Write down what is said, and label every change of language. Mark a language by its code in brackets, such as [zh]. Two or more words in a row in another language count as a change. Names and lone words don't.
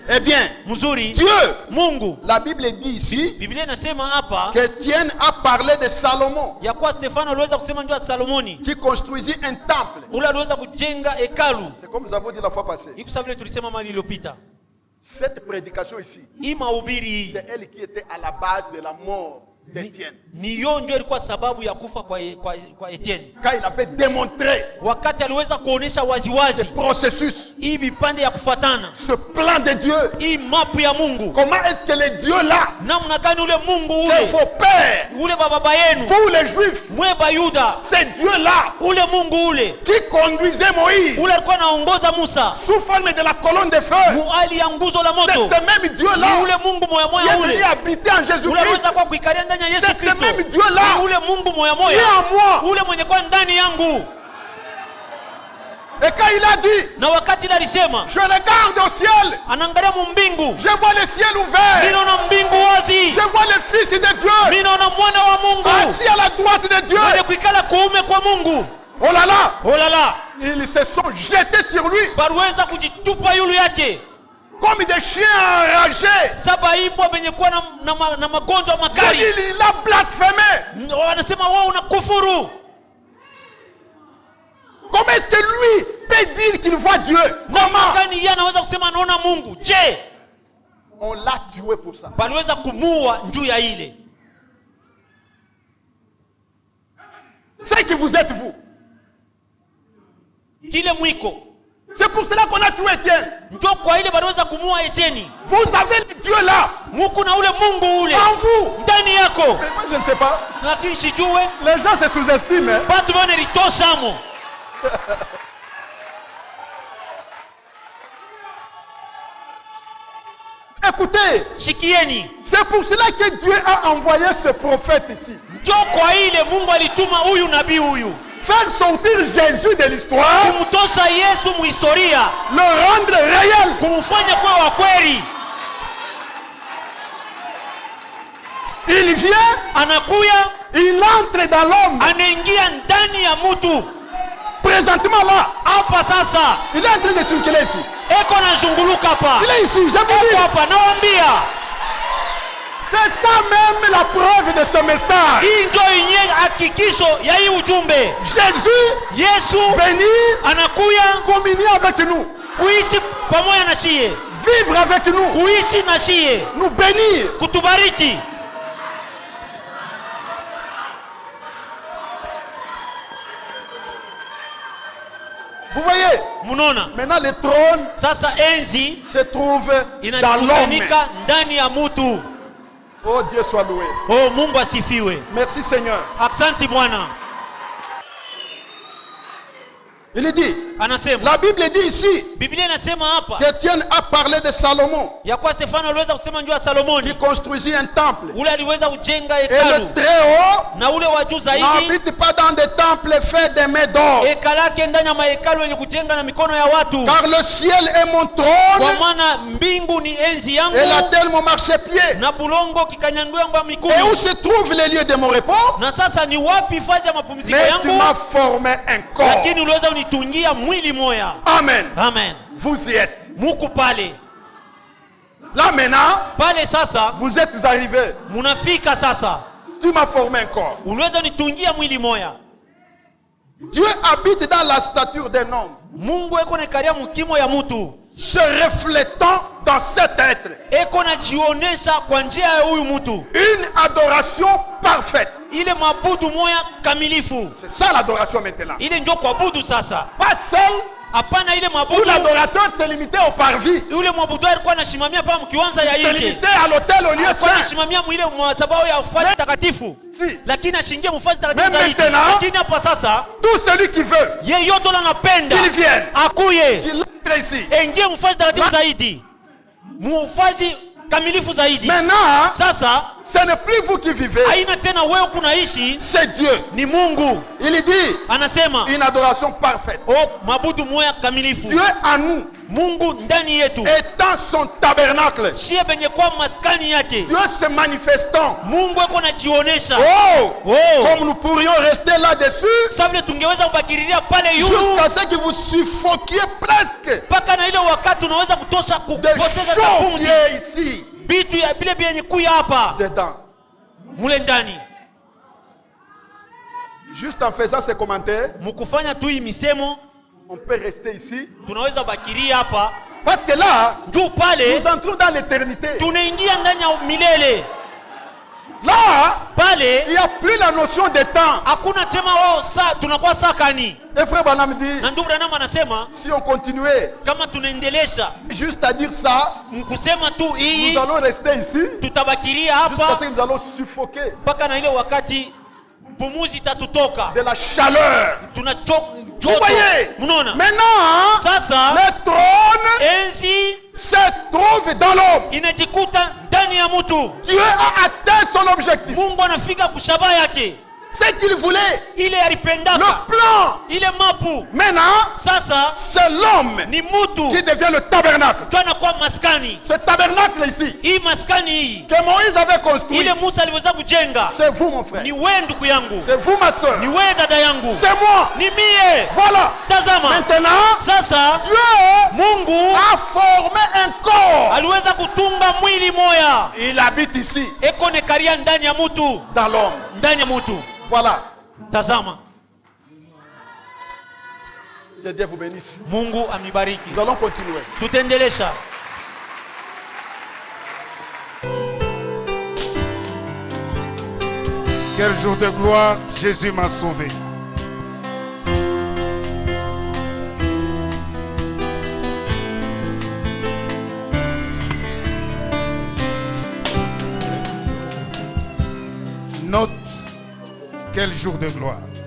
[fr] Eh bien, [sw] mzuri. [fr] Dieu, [sw] Mungu, [fr] la Bible dit ici [sw] Biblia inasema hapa [fr] qu'Étienne a parlé de Salomon [sw] ya kuwa Stefano aliweza kusema ndio Salomoni [fr] qui construisit un temple. [sw] ule aliweza kujenga hekalu. [fr] C'est comme nous avons dit la fois passée. [sw] Iko sawa vile tulisema mali iliyopita. [fr] Cette prédication ici, [sw] hii mahubiri hii [fr] c'est elle qui était à la base de la mort d'Étienne. [sw] ni yo ndio ilikuwa sababu ya kufa kwa Etienne. [fr] Quand il avait démontré [sw] Wakati aliweza kuonesha [fr] ce [sw] waziwazi [fr] processus, [sw] hii vipande ya kufuatana, [fr] ce plan de Dieu, [sw] hii mapu ya Mungu, [fr] comment est-ce que le Dieu là, [sw] namna gani ule Mungu [fr] que [sw] ule [fr] vos pères, [sw] ule baba yenu [fr] vous les Juifs, [sw] mwe Bayuda, [fr] c'est Dieu là [sw] ule Mungu ule [fr] qui conduisait Moïse [sw] ule alikuwa anaongoza Musa [fr] sous forme de la colonne de feu. [sw] muali ya nguzo la [fr] C'est [sw] moto. [fr] ce même Dieu [sw] Ni [fr] là [sw] ule Mungu moya [fr] qui [sw] moya [fr] est venu [sw] ule [fr] habiter en [sw] ule [fr] Jésus-Christ. [sw] anaweza kwa kuikalia ndani ya Yesu [fr] C'est ce [sw] Kristo. [fr] même Dieu là [sw] Ni ule Mungu moya [fr] qui est [sw] moya [fr] en moi. [sw] ule mwenye kwa ndani yangu. [fr] Et quand il a dit, [sw] Na wakati ile alisema [fr] je regarde au ciel, [sw] anaangalia mumbingu, [fr] je vois le ciel ouvert, [sw] ninaona mbingu wazi, [fr] je vois le Fils de Dieu [sw] ninaona mwana wa Mungu [fr] assis à la droite de Dieu. [sw] mwenye kuikala kuume kwa Mungu. [fr] Oh là là, Oh la la, ils se sont jetés sur lui [sw] baliweza kujitupa yulu yake [fr] comme des chiens enragés. [sw] saba imbwa benye kuwa na magonjwa makali. [fr] Il a blasphémé. [sw] Wanasema wao unakufuru. [fr] Comment est-ce que lui peut dire qu'il voit Dieu? [sw] Namna [fr] Comment? [sw] gani yeye anaweza kusema anaona Mungu? Je, [fr] On l'a tué pour ça. [sw] baliweza kumuua juu ya ile. [fr] C'est qui vous êtes vous. [sw] Kile mwiko [fr] C'est pour cela qu'on a tué Étienne. [sw] ndio kwa ile baliweza kumuua Etieni. [fr] Vous avez le Dieu là [sw] Muku na ule Mungu ule [fr] en vous. [sw] ndani yako. [fr] Mais moi je ne sais pas. [sw] Lakini sijue [fr] Les gens se sous-estiment. Hein? [sw] batu bana litoshamo. [fr] Écoutez, [sw] Shikieni, [fr] c'est pour cela que Dieu a envoyé ce prophète ici. [sw] ndio kwa ile Mungu alituma huyu nabii huyu [fr] Faire sortir Jésus de l'histoire, [sw] kumtosha Yesu muhistoria, [fr] le rendre réel. [sw] kumfanya kuwa wa kweli. [fr] Il vient, [sw] Anakuya, [fr] il entre dans l'homme. [sw] anaingia ndani ya mtu. [fr] Présentement là, [sw] Hapa sasa [fr] il est en train de circuler ici. [sw] eko anazunguluka hapa. [fr] Il est ici, je vous [sw] Eko [fr] dis. [sw] hapa nawaambia. [fr] C'est ça même la preuve de ce message. [sw] Hii ndio yenye hakikisho ya hii ujumbe. [fr] Jésus [sw] Yesu [fr] venir [sw] anakuya [fr] communier avec nous, [sw] kuishi pamoja na shie, [fr] vivre avec nous, [sw] kuishi na shie, [fr] nous bénir. [sw] kutubariki. [fr] Vous voyez, [sw] Munaona [fr] maintenant le trône [sw] sasa enzi [fr] se trouve dans l'homme. [sw] inakutanika ndani ya mtu. [fr] Oh Dieu soit loué. [sw] Oh, Mungu asifiwe. [fr] Merci Seigneur. [sw] Asante Bwana. [fr] Il dit, [sw] Anasema [fr] la Bible dit ici [sw] Biblia inasema hapa [fr] qu'Étienne a parlé de Salomon [sw] ya kwa Stefano aliweza kusema njoo ya [fr] qui [sw] Salomoni, [fr] construisit un temple. [sw] ule aliweza kujenga [fr] Et [sw] hekalu, [fr] le très haut [sw] na ule wa juu zaidi [fr] n'habite pas dans des temples faits de mains d'or. [sw] hekalu yake ndani ya mahekalu yenye kujenga na mikono ya watu, [fr] Car le ciel est mon [sw] kwa [fr] trône [sw] maana mbingu ni enzi yangu [fr] et la terre mon marchepied. [sw] na bulongo kikanyangua yangu ya [fr] Et où [sw] miguu. [fr] se trouve le lieu de mon repos? [sw] Na sasa ni wapi hifadhi ya mapumziko [fr] Mais tu [sw] yangu? [fr] m'as formé un corps. [sw] Lakini uliweza unitungia mwili moya. [fr] Amen. [sw] Amen. [fr] Vous y êtes. [sw] Muku pale [fr] Là maintenant, [sw] pale, sasa [fr] vous êtes arrivés. [sw] munafika sasa, [fr] Tu m'as formé un corps. [sw] uliweza unitungia mwili moya. [fr] Dieu habite dans la stature d'un homme, [sw] Mungu eko naikalia mukimo ya mutu, [fr] se reflétant dans cet être. [sw] eko najionesha kwa njia ya huyu mutu, [fr] Une adoration parfaite. [sw] ile mabudu moya kamilifu. [fr] C'est ça l'adoration maintenant. [sw] Ile ndio kuabudu sasa, [fr] Pas seul [sw] hapana ile [fr] où [sw] mabudu. [fr] l'adorateur se limitait au parvis. [sw] Yule mwabudu alikuwa anashimamia pale mkiwanza ya [fr] Se [sw] nje, [fr] limitait à l'autel au lieu [sw] alikuwa [fr] saint. [sw] anashimamia mwile mwasabahu ya ufasi takatifu, [fr] Si. [sw] lakini ashingie mufasi takatifu [fr] Même [sw] zaidi. [fr] maintenant, [sw] Lakini hapa sasa [fr] Tout celui qui veut [sw] yeyote anapenda [fr] qu'il vienne, [sw] akuye [fr] qu'il entre ici. [sw] engie mufasi takatifu zaidi, mufasi kamilifu zaidi. [fr] Maintenant, [sw] Sasa [fr] ce n'est plus vous qui vivez, [sw] haina tena wewe kunaishi, [fr] c'est Dieu. [sw] ni Mungu. [fr] Il dit [sw] Anasema [fr] une adoration parfaite. [sw] mabudu moya kamilifu. [fr] Dieu en nous, [sw] Mungu ndani yetu, [fr] étant son tabernacle, [sw] shie benye kwa maskani yake. [fr] Dieu se manifestant. [sw] Mungu eko najionesha. [fr] Oh, [sw] Oh, [fr] comme nous pourrions rester là-dessus [sw] sasa vile tungeweza kubakiriria pale yulu [fr] jusqu'à ce que vous suffoquiez presque [sw] mpaka na ile wakati unaweza kutosha [fr] de [sw] kupoteza [fr] chaud qui [sw] pumzi, [fr] est ici, [sw] bitu ya bile byenye kuya hapa [fr] dedans. [sw] mule ndani. [fr] Juste en faisant ces commentaires, [sw] Mukufanya tu hii misemo [fr] on peut rester ici [sw] tunaweza bakiria hapa [fr] Parce que là, [sw] juu pale [fr] nous entrons dans l'éternité. [sw] tunaingia ndani ya milele. [fr] Là, [sw] Pale [fr] il n'y a plus la notion de temps. [sw] hakuna tema wao saa tunakuwa sakani. [fr] Et frère Branham dit, [sw] Na ndugu Branham anasema [fr] si on continuait [sw] kama tunaendelesha [fr] juste à dire ça, [sw] kusema tu hii, [fr] nous allons rester ici [sw] tutabakiria [fr] jusqu'à ce [sw] hapa [fr] que nous allons suffoquer [sw] mpaka na ile wakati pumuzi itatutoka, [fr] de la chaleur. [sw] tunachoka [fr] Vous voyez? [sw] Mnaona [fr] Maintenant, [sw] sasa [fr] le trône [sw] enzi [fr] se trouve dans l'homme. [sw] inajikuta ndani ya mtu. [fr] Dieu a atteint son objectif. [sw] Mungu anafika kushabaha yake, [fr] Ce qu'il voulait, [sw] ile [fr] le [sw] alipendaka, [fr] plan. [sw] ile mapu. [fr] Maintenant, [sw] Sasa [fr] c'est l'homme [sw] ni mtu [fr] qui devient le tabernacle. [sw] ndio anakuwa maskani. [fr] Ce tabernacle ici, [sw] Hii maskani hii [fr] que Moïse avait construit, [sw] ile Musa aliweza kujenga, [fr] c'est vous mon frère. [sw] ni wewe ndugu yangu, [fr] C'est vous ma soeur. [sw] ni wewe dada yangu, [fr] C'est moi. [sw] ni mie. [fr] Voilà. [sw] Tazama [fr] Maintenant, [sw] sasa, [fr] Dieu [sw] Mungu [fr] a formé un corps. [sw] aliweza kutunga mwili moya, [fr] Il habite ici, [sw] eko nekaria ndani ya mtu, [fr] dans l'homme. [sw] ndani ya mtu. [fr] Voilà. [sw] Tazama, [fr] Que Dieu vous bénisse. [sw] Mungu amibariki. [fr] Nous allons continuer. [sw] Tutaendelesha. [fr] Quel jour de gloire, Jésus m'a sauvé. Note, quel jour de gloire.